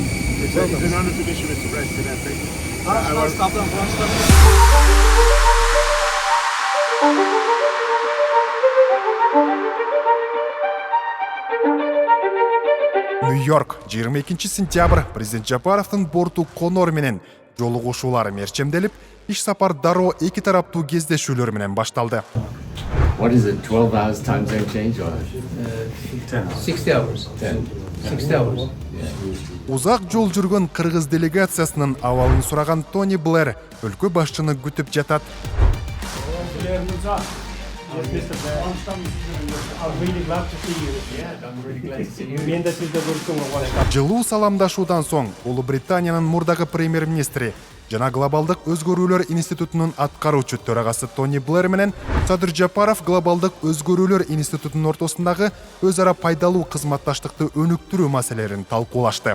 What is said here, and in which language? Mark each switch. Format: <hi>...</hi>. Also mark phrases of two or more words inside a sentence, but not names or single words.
<en>It's an honor to meet you, Mr. President. Thank you.</en> <ky>Нью-Йорк, 22 сентябрь, президент Жапаровдун борту конор менен жолугушуулары мерчемделип, иш сапар дароо эки тараптуу кездешүүлөр менен башталды.</ky> <en>What is it, 12 hours time zone change or? 60 hours. 60 hours.</en> <ky>Узак жол жүргөн кыргыз делегациясынын абалын сураган Тони Блэр өлкө башчыны күтүп жатат. Жылуу саламдашуудан соң Улуу Британиянын мурдагы премьер-министри жана Глобалдык өзгөрүүлөр институтунун аткаруучу төрагасы Тони Блэр менен Садыр Жапаров Глобалдык өзгөрүүлөр институтунун ортосундагы өз ара пайдалуу кызматташтыкты өнүктүрүү маселелерин талкуулашты.</ky>